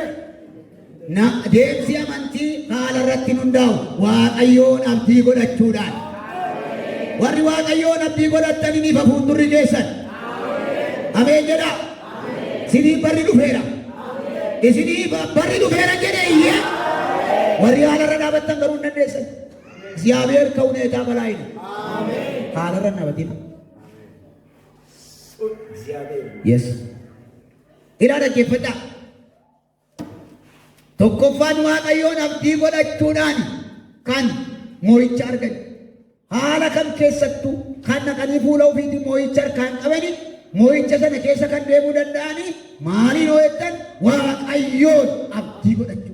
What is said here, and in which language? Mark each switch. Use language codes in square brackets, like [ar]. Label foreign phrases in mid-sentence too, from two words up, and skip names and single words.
[om] Deemsi amantii haala irratti hundaa'u waaqayyoon abdii godhachuudhaan. Warri waaqayyoon abdii godhatanii ni fuuldurri keessan. Ameen jedhaa. Isinii barri dhufeera. Isinii barri dhufeera jedhee iyyee. Warri haala irra dhaabattan garuu hin dandeessan. [am] እግዚአብሔር ከሁኔታ በላይ ነው። [om] haala irra dhaabatin. Yes. Ilaa dhaggeeffadhaa. Tokkoffaan waaqayyoon abdii godhachuudhaan kan moo'icha argan. Haala kam keessattuu kan naqanii fuula ofiitiin moo'icha harkaan qabani moo'icha sana keessa kan deemuu danda'ani maaliin hoo jettan waaqayyoon abdii godhachuu.